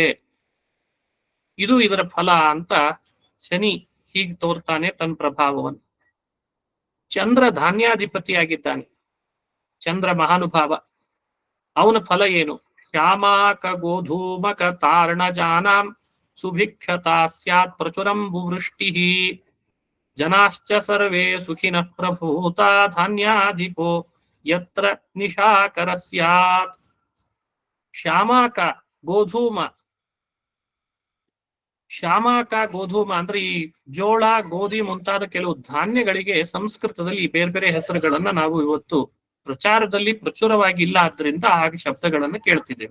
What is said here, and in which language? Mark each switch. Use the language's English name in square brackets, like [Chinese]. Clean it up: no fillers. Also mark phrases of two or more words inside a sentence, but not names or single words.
[Kannada] ಇದು ಇದರ ಫಲ ಅಂತ ಶನಿ ಹೀಗೆ ತೋರ್ತಾನೆ ತನ್ನ ಪ್ರಭಾವವನ್ನು. ಚಂದ್ರ ಧಾನ್ಯಾಧಿಪತಿಯಾಗಿದ್ದಾನೆ. ಚಂದ್ರ ಮಹಾನುಭಾವ. ಅವನ ಫಲ ಏನು? [Sanskrit] ಶ್ಯಾಮಾಕ ಗೋಧೂಮಕ ತಾರ್ಣಜಾನಾಂ ಸುಭಿಕ್ಷತಾ ಸ್ಯಾತ್ ಪ್ರಚುರಂಬುವೃಷ್ಟಿ ಜನಾಶ್ಚ ಸರ್ವೇ ಸುಖಿನಃ ಪ್ರಭೂತ ಧಾನ್ಯಾಧಿಪೋ ಯತ್ರ ನಿಶಾಕರ ಸ್ಯಾತ್. ಶ್ಯಾಮಾಕ ಗೋಧೂಮ, ಶ್ಯಾಮಾಕ ಗೋಧೂಮ [Kannada] ಅಂದ್ರೆ ಈ ಜೋಳ, ಗೋಧಿ ಮುಂತಾದ ಕೆಲವು ಧಾನ್ಯಗಳಿಗೆ ಸಂಸ್ಕೃತದಲ್ಲಿ ಬೇರೆ ಬೇರೆ ಹೆಸರುಗಳನ್ನ ನಾವು ಇವತ್ತು ಪ್ರಚಾರದಲ್ಲಿ ಪ್ರಚುರವಾಗಿ ಇಲ್ಲ, ಆದ್ರಿಂದ ಹಾಗೆ ಶಬ್ದಗಳನ್ನು ಕೇಳ್ತಿದ್ದೇವೆ.